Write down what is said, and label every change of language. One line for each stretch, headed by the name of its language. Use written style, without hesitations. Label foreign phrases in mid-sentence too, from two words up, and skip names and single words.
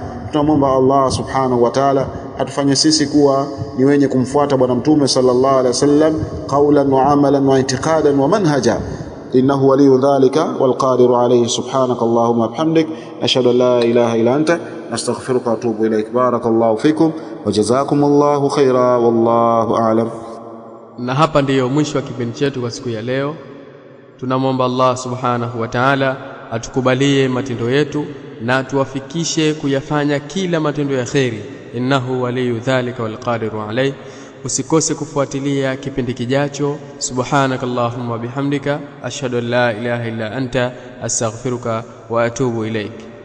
Swahili: Tunamwomba Allah
Arabic: سبحانه وتعالى
Swahili: atufanye sisi kuwa ni wenye kumfuata bwana Mtume
Arabic: صلى الله عليه وسلم قولا وعملا واعتقادا ومنهجا إنه ولي ذلك والقادر عليه. سبحانك اللهم وبحمدك، أشهد أن لا إله إلا أنت، أستغفرك وأتوب إليك. بارك الله فيكم وجزاكم الله خيرا، والله أعلم.
Swahili: Na hapa ndiyo mwisho wa kipindi chetu kwa siku ya leo. Tunamwomba Allah
Arabic: سبحانه وتعالى
Swahili: atukubalie matendo yetu na tuwafikishe kuyafanya kila matendo ya kheri,
Arabic: إنه ولي ذلك والقادر عليه.
Swahili: Usikose kufuatilia kipindi kijacho.
Arabic: سبحانك اللهم وبحمدك، أشهد أن لا إله إلا أنت، أستغفرك وأتوب إليك.